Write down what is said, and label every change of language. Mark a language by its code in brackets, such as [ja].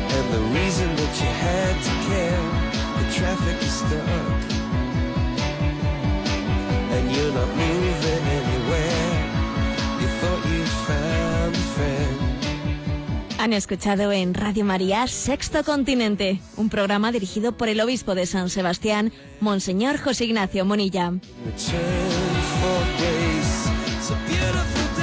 [en] The reason that you had to care, the traffic is stuck, and you're not moving anywhere. You thought you found a friend. [es] Han escuchado en Radio María Sexto Continente, un programa dirigido por el obispo de San Sebastián, Monseñor José Ignacio Munilla. [en] Return for grace, it's a beautiful...